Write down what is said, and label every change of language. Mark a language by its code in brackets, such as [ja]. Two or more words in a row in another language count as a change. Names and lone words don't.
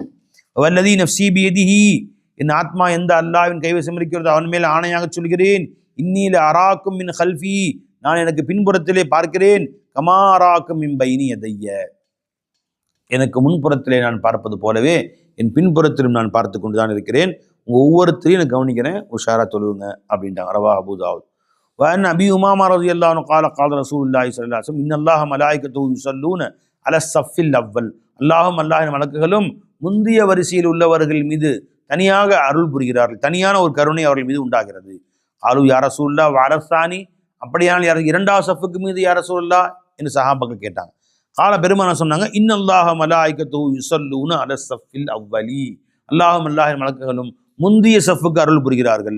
[ar] والذي نفسي بيده, [ta] என் ஆத்மா எந்த அல்லாஹ்வின் கைவசம் இருக்கிறதோ அவன் மேல் ஆணையாக சொல்கிறேன், [ar] إني لأراكم من خلفي, [ta] நான் எனக்கு பின்புறத்திலே பார்க்கிறேன், [ar] كما أراكم من بين يدي, [ta] எனக்கு முன்புறத்திலே நான் பார்ப்பது போலவே என் பின்புறத்திலும் நான் பார்த்து கொண்டு தான் இருக்கிறேன், உங்கள் ஒவ்வொருத்தரையும் நான் கவனிக்கிறேன், உஷாரா தொழுவுங்க அப்படின்ட்டாங்க. [ar] رواه أبو داود. وأن أبي أمامة رضي الله عنه قال قال رسول الله صلى الله عليه وسلم إن الله ملائكته يصلون على الصف الأول, [ta] அல்லாஹும் அல்லாஹின் மலக்குகளும் முந்திய வரிசையில் உள்ளவர்கள் மீது தனியாக அருள் புரிகிறார்கள், தனியான ஒரு கருணை அவர்கள் மீது உண்டாகிறது. [ar] قالوا يا رسول الله والثاني, [ta] அப்படியானால் யார் இரண்டாவது சஃப்புக்கு மீது [ar] يا رسول الله [ta] என்று சஹாபாக்கள் கேட்டாங்க. கால பெருமானார் சொன்னாங்க, [ar] إن الله ملائكته يصلون على الصف الأول, [ta] அல்லாஹும் அல்லாஹின் மலக்குகளும் முந்திய சஃப்புக்கு அருள் புரிகிறார்கள்.